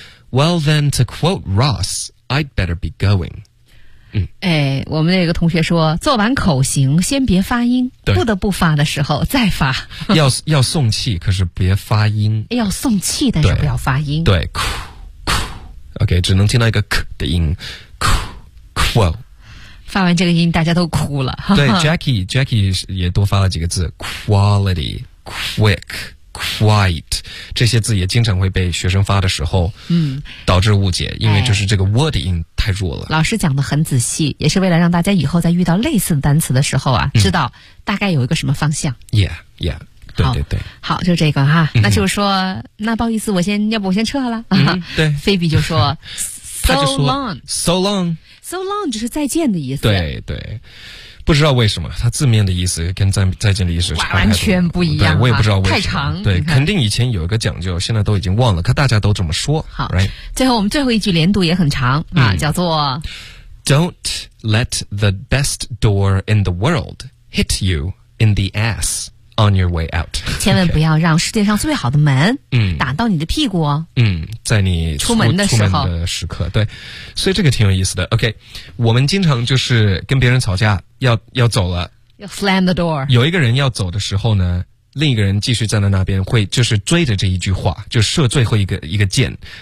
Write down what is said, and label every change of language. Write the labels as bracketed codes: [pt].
[en] Well then to quote Ross, I'd better be going. [zh] 哎，我们那个同学说做完口型先别发音，不得不发的时候再发。要送气，可是别发音。要送气，但是不要发音。对，哭哭 ，OK， 只能听到一个“k” 的音，哭哭。发完这个音，大家都哭了。对，Jackie 也多发了几个字 ：quality、quick、quite， 这些字也经常会被学生发的时候，导致误解，因为就是这个 “word” 音。哎，太弱了。老师讲得很仔细，也是为了让大家以后在遇到类似的单词的时候啊，知道大概有一个什么方向。 Yeah, 对对对。好，就这个哈。那就是说，那不好意思，要不我先撤了。对。菲比就说， [en] So long, so long, [zh] so long， 就是再见的意思。对对。不知道为什么，它字面的意思跟再见的意思完全不一样。对，我也不知道为什么。太长。对，肯定以前有一个讲究，现在都已经忘了，可大家都这么说。好， [en] right? [zh] 最后我们最后一句连读也很长啊，叫做 [en] Don't let the best door in the world hit you in the ass on your way out. [zh] 千万不要让世界上最好的门打到你的屁股。在你出门的时刻。对。所以这个挺有意思的。 OK， 我们经常就是跟别人吵架要走了。要 [en] slam the door。 [zh] 有一个人要走的时候呢，另一个人继续站在那边会就是追着这一句话就射最后一个箭。